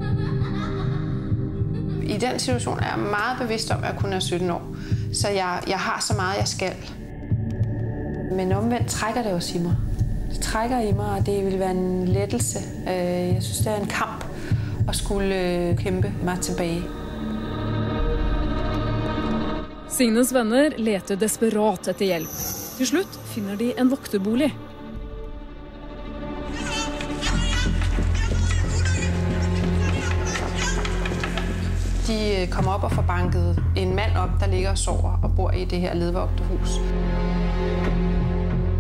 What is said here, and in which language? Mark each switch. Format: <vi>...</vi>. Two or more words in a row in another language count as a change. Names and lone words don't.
<da>I den situation er jeg meget bevidst om, at jeg kun er 17 år. Så jeg har så meget, jeg skal. Men omvendt trækker det også i mig. Det trækker i mig, og det vil være en lettelse. Jeg synes, det er en kamp at skulle kæmpe mig tilbage.</da> <no>Signes venner leter desperat etter hjelp. Til slutt finner de en vokterbolig.</no> <da>De kommer op og får banket en mand op, der ligger og sover og bor i det her ledvogterhus.</da>